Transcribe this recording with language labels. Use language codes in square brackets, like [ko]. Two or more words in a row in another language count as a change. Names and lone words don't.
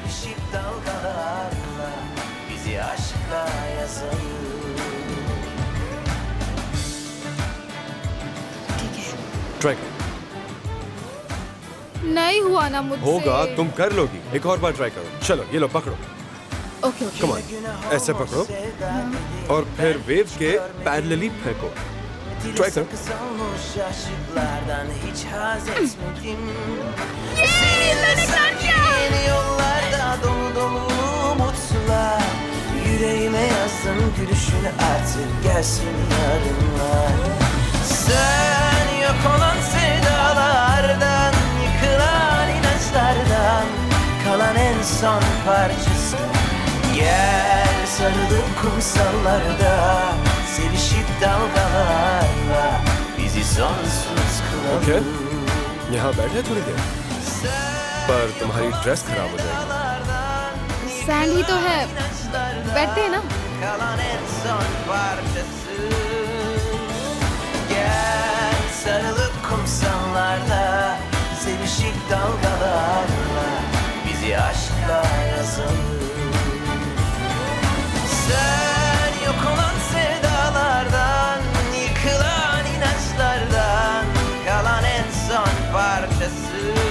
[hi] ठीक है। ट्राई करो। नहीं हुआ ना मुझसे। होगा, तुम कर लोगी। एक और बार ट्राई करो। चलो, ये लो पकड़ो। [en] OK OK. come on, [hi] ऐसे पकड़ो और फिर वेव के पैरेलली फेंको। ट्राई करो। [tr] Yüreğime yazdın gülüşünü artık gelsin yarınlar. Sen yok olan sevdalardan, yıkılan inançlardan kalan en son parçası. Gel sarılıp kumsallarda, sevişip dalgalarla bizi sonsuz kılalım. [hi] ओके, यहाँ बैठे थोड़ी देर, पर तुम्हारी ड्रेस खराब हो जाएगी। सैंड ही तो है, बैठते हैं ना। [tr] Kalan en son parçası. Gel sarılıp kumsallarda, sevişip dalgalarla bizi aşkla yazalım. Sen yok olan sevdalardan, yıkılan inançlardan kalan en son parçası.